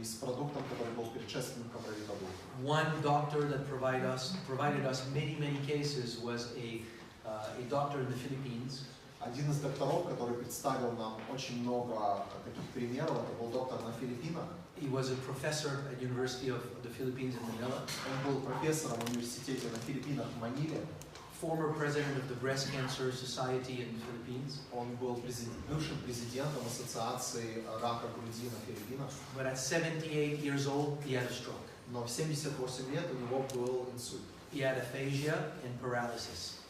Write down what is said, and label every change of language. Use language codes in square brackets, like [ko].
[ru] И с продуктом, который был предшественником Ревитабл. [en] One doctor that provided us many cases was a doctor in the Philippines. [ru] Один из докторов, который представил нам очень много таких примеров, это был доктор на Филиппинах. [en] He was a professor at University of the Philippines in Manila. [ru] Он был профессором в университете на Филиппинах в Маниле. [en] Former president of the Breast Cancer Society in the Philippines. [ru] Он был бывшим президентом Ассоциации рака груди на Филиппинах. [en] But at 78 years old, he had a stroke. [ru] Но в 78 лет у него был инсульт. [en] He had aphasia and paralysis.